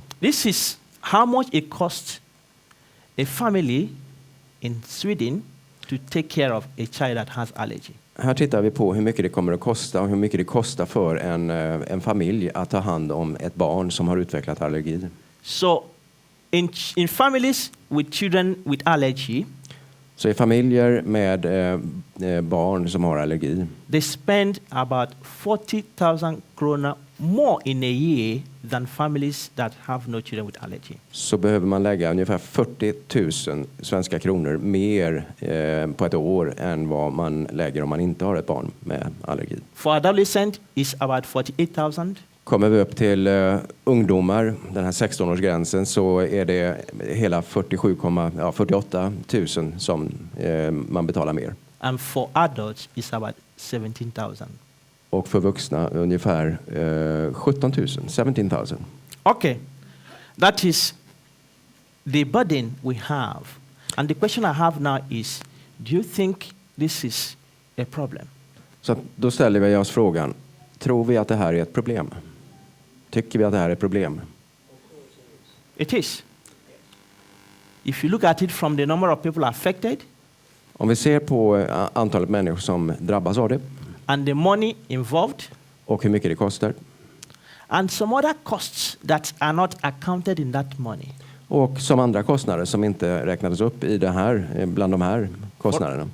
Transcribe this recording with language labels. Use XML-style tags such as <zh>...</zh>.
<en>This is how much it costs a family in Sweden to take care of a child that has allergy.</en> <sv>Här tittar vi på hur mycket det kommer att kosta och hur mycket det kostar för en familj att ta hand om ett barn som har utvecklat allergi.</sv> <en>So in families with children with allergy,</en> <sv>så i familjer med barn som har allergi,</sv> <en>they spend about 40,000 kronor more in a year than families that have no children with allergy.</en> <sv>Så behöver man lägga ungefär 40 000 svenska kronor mer på ett år än vad man lägger om man inte har ett barn med allergi.</sv> <en>For adolescent is about 48,000.</en> <sv>Kommer vi upp till ungdomar, den här 16-årsgränsen, så är det hela 48 000 som man betalar mer.</sv> <en>And for adults is about 17,000.</en> <sv>Och för vuxna ungefär 17 000, 17 000.</sv> <en>Okay, that is the burden we have. And the question I have now is, do you think this is a problem?</en> <sv>Så då ställer vi oss frågan, tror vi att det här är ett problem? Tycker vi att det här är ett problem?</sv> <en>It is. If you look at it from the number of people affected,</en> <sv>om vi ser på antalet människor som drabbas av det,</sv> <en>and the money involved,</en> <sv>och hur mycket det kostar,</sv> <en>and some other costs that are not accounted in that money.</en> <sv>Och som andra kostnader som inte räknades upp i det här, bland de här kostnaderna.</sv>